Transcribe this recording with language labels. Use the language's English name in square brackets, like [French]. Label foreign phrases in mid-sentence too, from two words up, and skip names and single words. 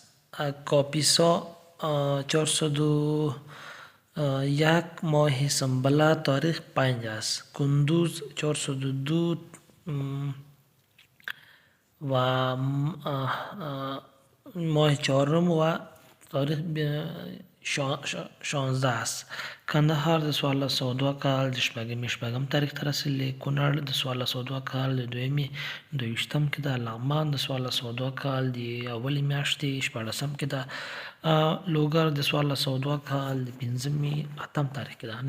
[Persian] کاپیسا 401 ماه سنبله تاریخ 5 است. کندوز 402 و ماه چهارم و تاریخ 16 است. [Pashto] کندهار د 1402 کال د شپږم تاریخ ته رسیدلی. کونړ د 1402 کال د دویمې 22 کې ده. لغمان د 1402 کال د اولې میاشتې 14 کې ده. لوګر د 1402 کال د 8 تاریخ کې ده.